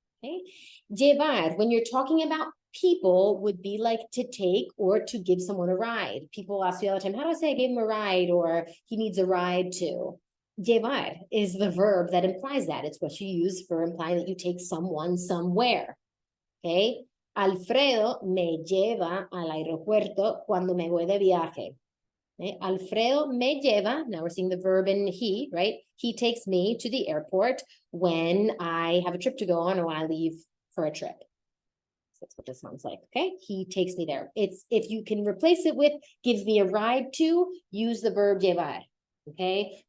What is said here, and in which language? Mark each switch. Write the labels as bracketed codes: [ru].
[en] Okay, llevar, when you're talking about people, would be like to take or to give someone a ride. People ask me all the time, how do I say I gave him a ride or he needs a ride to? Llevar is the verb that implies that. It's what you use for implying that you take someone somewhere. [es] Okay, Alfredo me lleva al aeropuerto cuando me voy de viaje. [en] Okay? [es] Alfredo me lleva, [en] now we're seeing the verb in he, right? He takes me to the airport when I have a trip to go on or I leave for a trip. So that's what this sounds like, okay? He takes me there. It's, if you can replace it with gives me a ride to, use the verb llevar, okay?